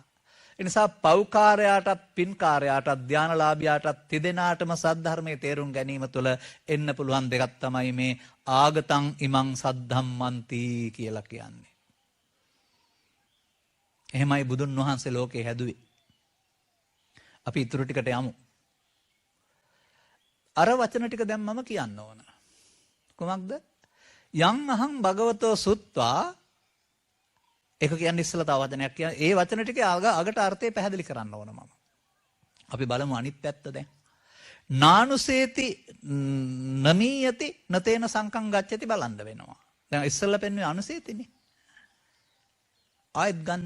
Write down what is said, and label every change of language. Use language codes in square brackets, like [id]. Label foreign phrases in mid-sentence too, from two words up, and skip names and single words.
[si] ඒ නිසා පෞකාරයාටත් පින්කාරයාටත් ධානලාභියාටත් තිදෙනාටම සද්ධර්මයේ තේරුම් ගැනීම තුළ එන්න පුළුවන් දෙකක් තමයි මේ [pi] ආගතං ඉමං සද්ධම්මන්ති [si] කියලා කියන්නේ. එහෙමයි බුදුන් වහන්සේ ලෝකේ හැදුවේ. අපි ඊටු ටිකට යමු. අර වචන ටික දැන් මම කියන්න ඕන. කොහොමද? [pi] යං අහං භගවතෝ සුත්වා, [si] ඒක කියන්නේ ඉස්සලා තව වචනයක් කියන. ඒ වචන ටිකේ අගට අර්ථය පැහැදිලි කරන්න ඕන මම. අපි බලමු අනිත් පැත්ත දැන්. [pi] නානුසේති නමීයති නතේන සංකං ගච්ඡති [si] බලන්න වෙනවා. දැන් ඉස්සලා පෙන්වන්නේ අනුසේතිනේ. ආයෙත් ගන්න.